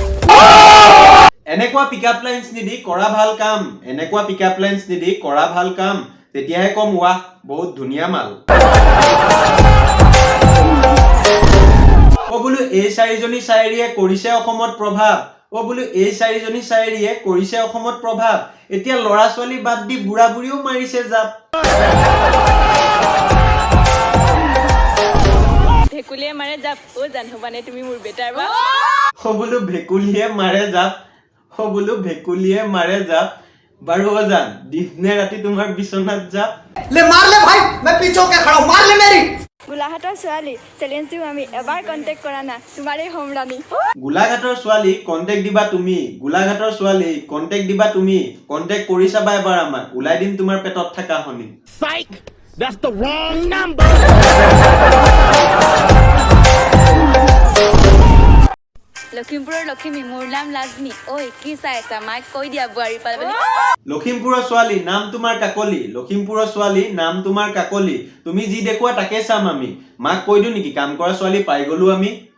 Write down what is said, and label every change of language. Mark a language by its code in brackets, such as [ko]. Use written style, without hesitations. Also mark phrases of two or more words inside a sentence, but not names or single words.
[as] এনেকুৱা [en] pickup lines [as] নিদি কৰা ভাল কাম এনেকুৱা [en] pickup lines [as] নিদি কৰা ভাল কাম তেতিয়াহে কম ৱাহ বহুত ধুনীয়া মাল ও বোলো এই চাৰিজনী শায়েৰীয়ে কৰিছে অসমত প্ৰভাৱ ও বোলো এই চাৰিজনী শায়েৰীয়ে কৰিছে অসমত প্ৰভাৱ এতিয়া লৰা ছোৱালী বাদ দি বুঢ়া বুঢ়ীও মাৰিছে জাপ ভেকুলীয়ে মাৰে জাপ অ জানহবানে তুমি মোৰ বেটাৰ বা ও বোলো ভেকুলীয়ে মাৰে জাপ ও বোলো ভেকুলীয়ে মাৰে জাপ বাৰু ও জান দিনে ৰাতি তোমাৰ বিছনাত জাপ [hi] ले मार ले भाई मैं पीछे होके खड़ा हूं मार ले मेरी [as] গোলাঘাটৰ ছোৱালী চেলেঞ্জ দিওঁ আমি এবাৰ কণ্টেক্ট কৰা না তোমাৰেই হোম ৰাণী গোলাঘাটৰ ছোৱালী কণ্টেক্ট দিবা তুমি গোলাঘাটৰ ছোৱালী কণ্টেক্ট দিবা তুমি কণ্টেক্ট কৰি চাবা এবাৰ আমাক ওলাই দিম তোমাৰ পেটত থকা হনি [en] Psych. That's the wrong number. [as] লখিমপুৰৰ লখিমী মোৰ নাম লাজনী ঐ কি চাই আছা মাক কৈ দিয়া বোৱাৰী পালে লখিমপুৰৰ ছোৱালী নাম তোমাৰ কাকলি লখিমপুৰৰ ছোৱালী নাম তোমাৰ কাকলি তুমি যি দেখুৱা তাকে চাম আমি মাক কৈ দিও নেকি কাম কৰা ছোৱালী পাই গলো আমি